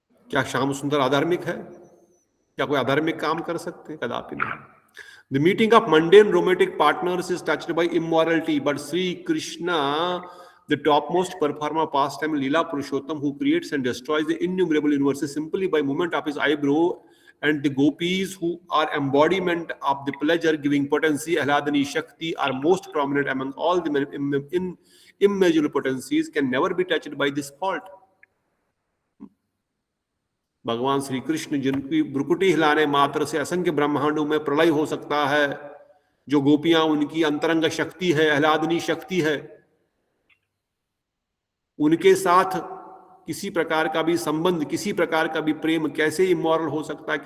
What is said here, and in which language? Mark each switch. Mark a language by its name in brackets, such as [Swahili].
[Hindi] क्या श्याम सुंदर अधार्मिक है? क्या कोई अधार्मिक काम कर सकते हैं? कदापि नहीं। [English] The meeting of mundane romantic partners is touched by immorality, but Sri Krishna, the topmost performer, pastime Leela Purushottam, who creates and destroys the innumerable universes simply by movement of his eyebrow, and the gopis, who are embodiment of the pleasure-giving potency, Ahladani Shakti, are most prominent among all the immeasurable potencies, can never be touched by this fault. [Hindi] भगवान श्री कृष्ण जिनकी भ्रुकुटी हिलाने मात्र से असंख्य ब्रह्मांडों में प्रलय हो सकता है, जो गोपियां उनकी अंतरंग शक्ति है, आह्लादनी शक्ति है, उनके साथ किसी प्रकार का भी संबंध, किसी प्रकार का भी प्रेम कैसे इमोरल हो सकता है?